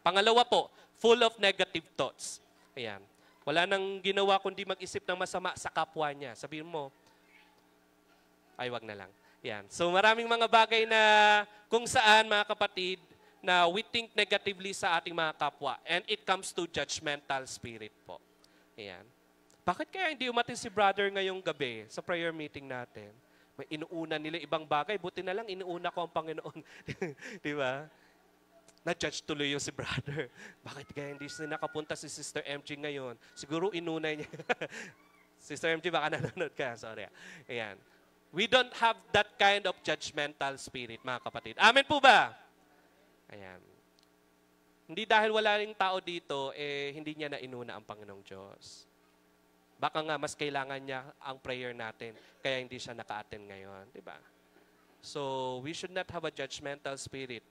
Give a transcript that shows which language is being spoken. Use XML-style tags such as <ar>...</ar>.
<tl>Pangalawa po,</tl> <en>full of negative thoughts.</en> <tl>Ayan. Wala nang ginawa kundi mag-isip ng masama sa kapwa niya. Sabihin mo, ay wag na lang. Yan. So maraming mga bagay na kung saan mga kapatid na</tl> <en>we think negatively</en> <tl>sa ating mga kapwa.</tl> <en>And it comes to judgmental spirit po.</en> <tl>Ayan. Bakit kaya hindi umatin si brother ngayong gabi sa prayer meeting natin? May inuuna nila ibang bagay. Buti na lang inuuna ko ang Panginoon. Di ba? Na-judge tuloy yung si brother. Bakit kaya hindi siya nakapunta si Sister MG ngayon? Siguro inuna niya. Sister MG, baka nanonood ka. Sorry. Ayan.</tl> <en>We don't have that kind of judgmental spirit,</en> <tl>mga kapatid. Amen po ba? Ayan. Hindi dahil wala ring tao dito, hindi niya na inuna ang Panginoong Diyos. Baka nga mas kailangan niya ang prayer natin, kaya hindi siya naka-attend ngayon. Diba?</tl> <en>So, we should not have a judgmental spirit.</en>